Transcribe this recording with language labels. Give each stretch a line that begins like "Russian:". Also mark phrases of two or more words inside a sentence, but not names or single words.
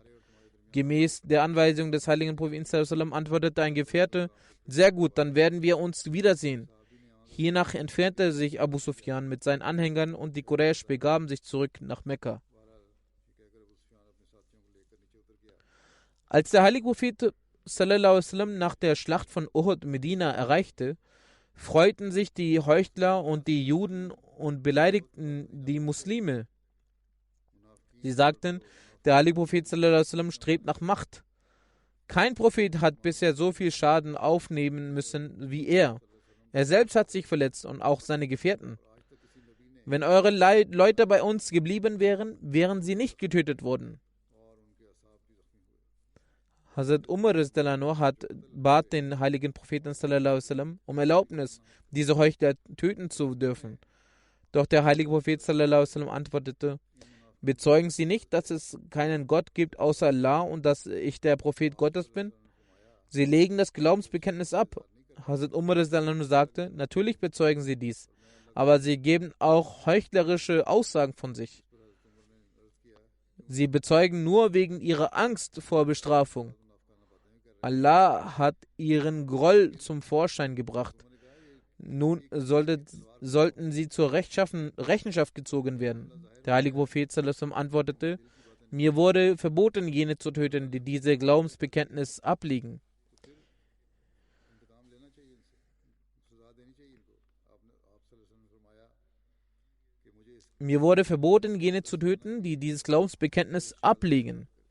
German: Gemäß der Anweisung des heiligen Propheten antwortete ein Gefährte, sehr gut, dann werden wir uns wiedersehen. Hiernach entfernte sich Abu Sufyan mit seinen Anhängern und die Quraysh begaben sich zurück nach Mekka. Als der heilige Prophet
Arabic: صلى الله عليه وسلم
German: nach der Schlacht von Uhud Medina erreichte, freuten sich die Heuchler und die Juden und beleidigten die Muslime. Sie sagten, der heilige Prophet
Arabic: صلى الله عليه وسلم
German: strebt nach Macht. Kein Prophet hat bisher so viel Schaden aufnehmen müssen wie er. Er selbst hat sich verletzt und auch seine Gefährten. Wenn eure Leute bei uns geblieben wären, wären sie nicht getötet worden. Hazrat Umar bat den heiligen Propheten
Arabic: صلى الله عليه وسلم
German: um Erlaubnis, diese Heuchler töten zu dürfen. Doch der heilige Prophet
Arabic: صلى الله عليه وسلم
German: antwortete, bezeugen Sie nicht, dass es keinen Gott gibt außer Allah und dass ich der Prophet Gottes bin? Sie legen das Glaubensbekenntnis ab. Hazrat Umar sagte, natürlich bezeugen sie dies, aber sie geben auch heuchlerische Aussagen von sich. Sie bezeugen nur wegen ihrer Angst vor Bestrafung. Allah hat ihren Groll zum Vorschein gebracht. Nun sollten sie zur Rechenschaft gezogen werden. Der heilige Prophet
Arabic: صلى الله عليه وسلم
German: antwortete, mir wurde verboten, jene zu töten, die diese Glaubensbekenntnis ablegen. Mir wurde verboten, jene zu töten, die dieses Glaubensbekenntnis ablegen.